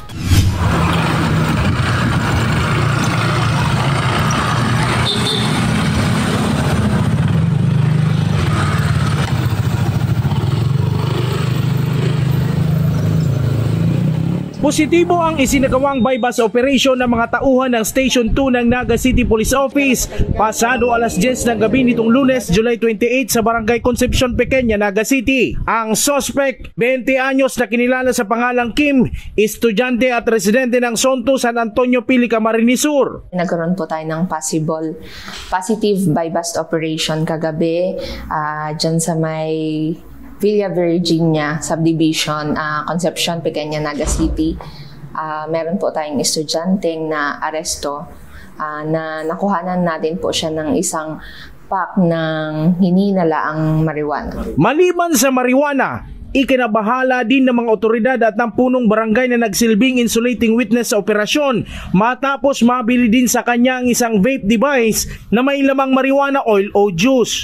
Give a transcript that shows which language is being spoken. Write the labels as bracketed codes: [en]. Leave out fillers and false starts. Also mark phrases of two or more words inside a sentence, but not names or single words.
[tl] Positibo ang isinagawang [en] bypass operation [tl] ng mga tauhan ng Station 2 ng Naga City Police Office pasado alas 10 ng gabi nitong Lunes, July 28 sa Barangay Concepcion Pequeña, Naga City. Ang suspect, 20 anyos na kinilala sa pangalang Kim, estudyante at residente ng Sonto, San Antonio, Pili, Camarines Sur. Nagkaroon po tayo ng [en] positive bypass operation [tl] kagabi dyan sa may Villa Virginia Subdivision, Concepcion, Pequeña, Naga City. Meron po tayong estudyanteng na aresto na nakuhanan natin po siya ng isang pack ng hininalaang marijuana. Maliban sa marijuana, ikinabahala din ng mga otoridad at ng punong barangay na nagsilbing [en] insulating witness [tl] sa operasyon matapos mabili din sa kanya ang isang [en] vape device [tl] na may lamang [en] marijuana oil [tl] o juice.